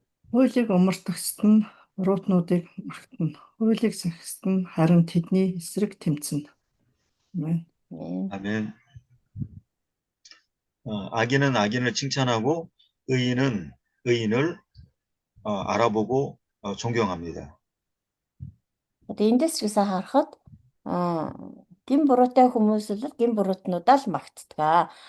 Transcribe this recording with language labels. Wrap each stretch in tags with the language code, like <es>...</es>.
<mn>Хуулийг умартагсад нь буруутнуудыг мартна. Хуулийг сахисад нь харин тэдний эсрэг тэмцэнэ. Амен.</mn> <ko>아멘. 악인은 악인을 칭찬하고 의인은 의인을 알아보고 존경합니다.</ko> <mn>Одоо эндээс ч гэсэн харахад гин буруутай хүмүүс бол гин буруутнуудаа л магтдаг.</mn>